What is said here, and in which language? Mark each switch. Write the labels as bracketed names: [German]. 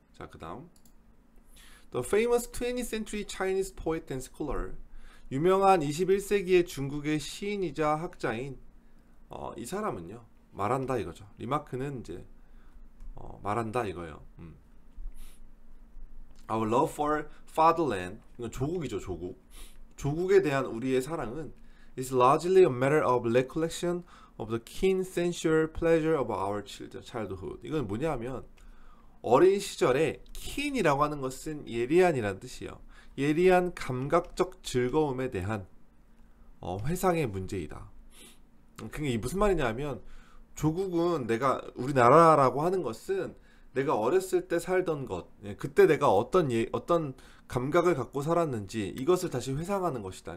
[Korean] 자, 그다음 [English] The famous 20th century Chinese poet and scholar. [Korean] 유명한 21세기의 중국의 시인이자 학자인 이 사람은요. 말한다 이거죠. 리마크는 이제 말한다 이거예요. [English] Our love for fatherland. [Korean] 이건 조국이죠, 조국. 조국에 대한 우리의 사랑은 [English] is largely a matter of recollection of the keen sensual pleasure of our childhood. [Korean] 이건 뭐냐면 어린 시절에 keen이라고 하는 것은 예리한이라는 뜻이에요. 예리한 감각적 즐거움에 대한 회상의 문제이다. 그게 무슨 말이냐면 조국은 내가 우리나라라고 하는 것은 내가 어렸을 때 살던 것, 그때 내가 어떤 감각을 갖고 살았는지 이것을 다시 회상하는 것이다.